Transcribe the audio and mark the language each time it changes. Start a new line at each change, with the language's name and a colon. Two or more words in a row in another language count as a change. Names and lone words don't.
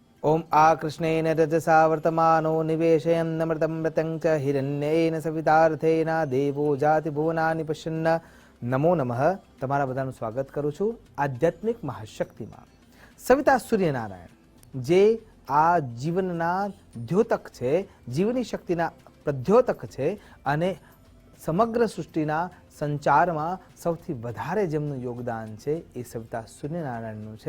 Sanskrit: ओम आ कृष्णेन रजसा वर्तमानो निवेशयन्नमृतं मृतं च हिरण्येन सवितार्थेन देवो जाति भुवनानि पश्यन्न। नमो नमः।
Gujarati: તમારા બધાનું સ્વાગત કરું છું આધ્યાત્મિક મહાશક્તિમાં। સવિતા સૂર્યનારાયણ જે આ જીવનના દ્યોતક છે, જીવની શક્તિના પ્રદ્યોતક છે અને સમગ્ર સૃષ્ટિના સંચારમાં સૌથી વધારે જેમનું યોગદાન છે એ સવિતા સૂર્યનારાયણનું છે।